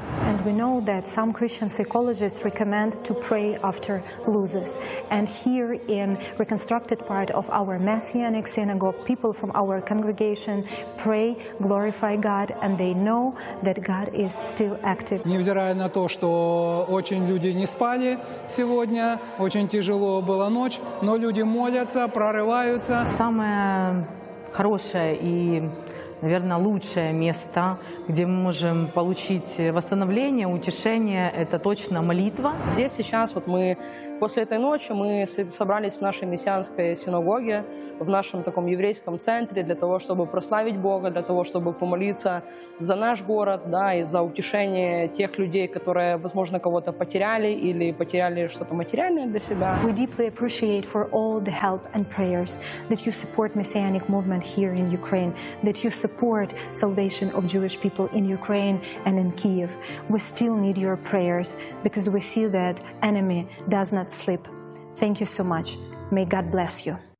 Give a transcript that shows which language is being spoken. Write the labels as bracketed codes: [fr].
[en] And we know that some Christian psychologists recommend to pray after losses. And here in reconstructed part of our Messianic synagogue, people from our congregation pray, glorify God, and they know that God is still active. [ru] Невзирая на то, что очень люди не спали сегодня, очень тяжело была ночь, но люди молятся, прорываются. Самое хорошее и наверное, лучшее место, где мы можем получить восстановление, утешение, это точно молитва. Здесь сейчас вот мы после этой ночи мы собрались в нашей мессианской синагоге, в нашем таком еврейском центре для того, чтобы прославить Бога, для того, чтобы помолиться за наш город, да, и за утешение тех людей, которые, возможно, кого-то потеряли или потеряли что-то материальное для себя. [en] We deeply appreciate for all the help and prayers that you support messianic movement here in Ukraine, that you support salvation of Jewish people in Ukraine and in Kyiv. We still need your prayers because we see that enemy does not sleep. Thank you so much. May God bless you.